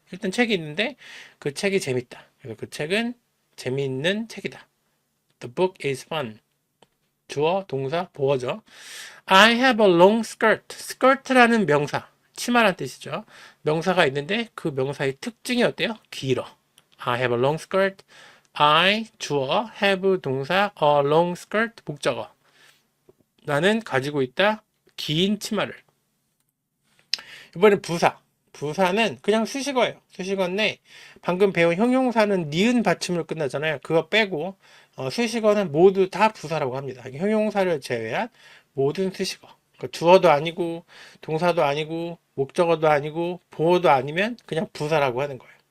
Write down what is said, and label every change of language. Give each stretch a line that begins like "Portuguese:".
Korean: 일단 책이 있는데 그 책이 재밌다. 그래서 그 책은 재미있는 책이다.
English: The book is fun.
Korean: 주어, 동사, 보어죠.
English: I have a long skirt.
Korean: skirt라는 명사, 치마란 뜻이죠. 명사가 있는데 그 명사의 특징이 어때요? 길어.
English: I have a long skirt. I 주어, have 동사, a long skirt 목적어.
Korean: 나는 가지고 있다 긴 치마를. 이번엔 부사. 부사는 그냥 수식어예요. 수식어인데 방금 배운 형용사는 니은 받침으로 끝나잖아요. 그거 빼고 수식어는 모두 다 부사라고 합니다. 형용사를 제외한 모든 수식어. 그러니까 주어도 아니고 동사도 아니고 목적어도 아니고 보어도 아니면 그냥 부사라고 하는 거예요.